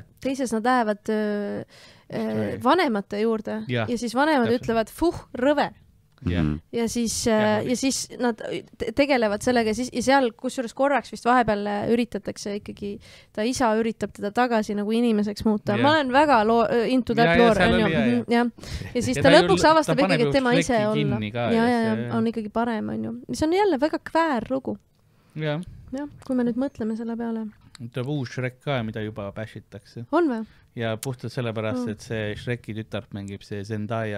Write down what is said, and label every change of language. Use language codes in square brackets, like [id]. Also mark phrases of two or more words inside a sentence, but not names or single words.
[et] Teises nad lähevad vanemate juurde ja siis vanemad ütlevad, rõve. Ja siis nad tegelevad sellega ja seal kusjuures korraks vist vahepeal üritatakse ikkagi, ta isa üritab teda tagasi nagu inimeseks muuta. Ma olen väga [en] into that lore. [et] Ja siis ta lõpuks avastab ikkagi, et tema ise olla. Ja on ikkagi parem, on ju. Mis on jälle väga kväär lugu. Ja, kui me nüüd mõtleme selle peale. Tuleb uus Shrek ka, mida juba bashitakse. On või? Ja puhtalt sellepärast, et see Shreki tütart mängib see Zendaya.